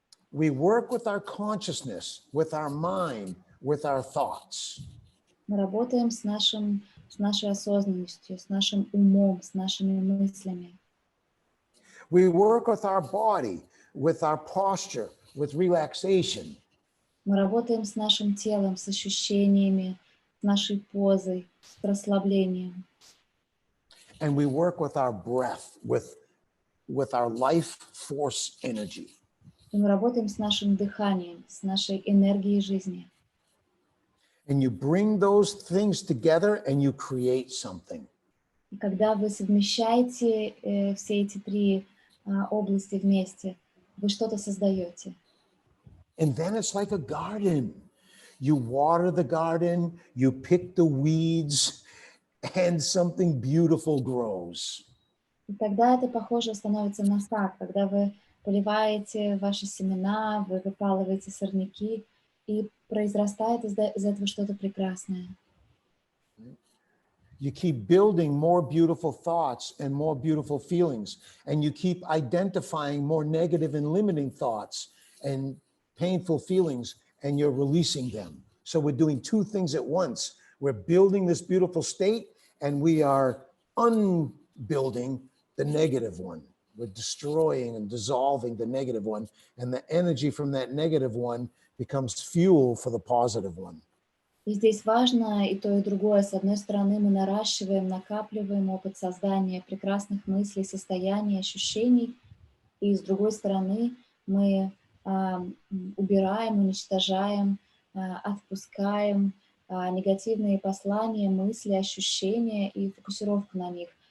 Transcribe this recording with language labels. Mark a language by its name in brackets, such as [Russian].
[English] We work with our consciousness, with our mind, with our thoughts. [Russian] Мы работаем с нашей осознанностью, с нашим умом, с нашими мыслями. [English] We work with our body, with our posture, with relaxation. [Russian] Мы работаем с нашим телом, с ощущениями, с нашей позой, с расслаблением. [English] And we work with our breath, with our life force energy. [Russian] И мы работаем с нашим дыханием, с нашей энергией жизни. [English] And you bring those things together and you create something. [Russian] И когда вы совмещаете все эти три области вместе, вы что-то создаете. [English] And then it's like a garden. You water the garden, you pick the weeds, and something beautiful grows. [Russian] И тогда это похоже становится на сад, когда вы поливаете ваши семена, вы выпалываете сорняки, и произрастает из этого что-то прекрасное. [English] You keep building more beautiful thoughts and more beautiful feelings, and you keep identifying more negative and limiting thoughts and painful feelings, and you're releasing them. So we're doing two things at once. We're building this beautiful state, and we are unbuilding the negative one. We're destroying and dissolving the negative one, and the energy from that negative one becomes fuel for the positive one. [Russian] И здесь важно и то, и другое. С одной стороны, мы наращиваем, накапливаем опыт создания прекрасных мыслей, состояний, ощущений. И с другой стороны, мы убираем, уничтожаем, отпускаем негативные послания, мысли, ощущения и фокусировку на них.